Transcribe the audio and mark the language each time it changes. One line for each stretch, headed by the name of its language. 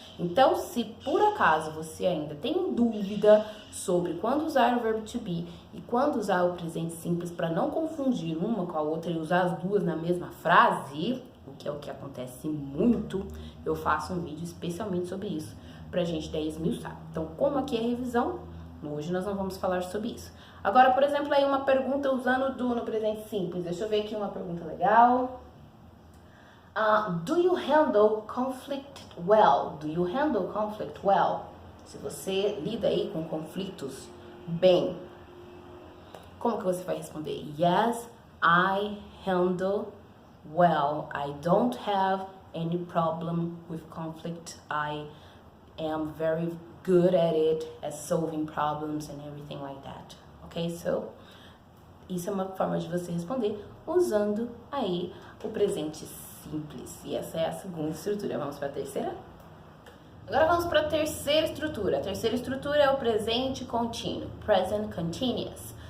Portuguese: Então, se por acaso você ainda tem dúvida sobre quando usar o verbo to be e quando usar o presente simples para não confundir uma com a outra e usar as duas na mesma frase, o que é o que acontece muito, eu faço um vídeo especialmente sobre isso, pra gente daí esmiuçar. Então, como aqui é revisão, hoje nós não vamos falar sobre isso. Agora, por exemplo, aí uma pergunta usando do no presente simples. Deixa eu ver aqui uma pergunta legal.
English: Do you handle conflict well? Do you handle conflict well?
Portuguese: Se você lida aí com conflitos bem, como que você vai responder?
English: Yes, I handle well. I don't have any problem with conflict. I am very good at it, at solving problems and everything like that. Ok?
Portuguese: So, isso é uma forma de você responder usando aí o presente simples. E essa é a segunda estrutura. Vamos para a terceira? Agora vamos para a terceira estrutura. A terceira estrutura é o presente contínuo, present continuous.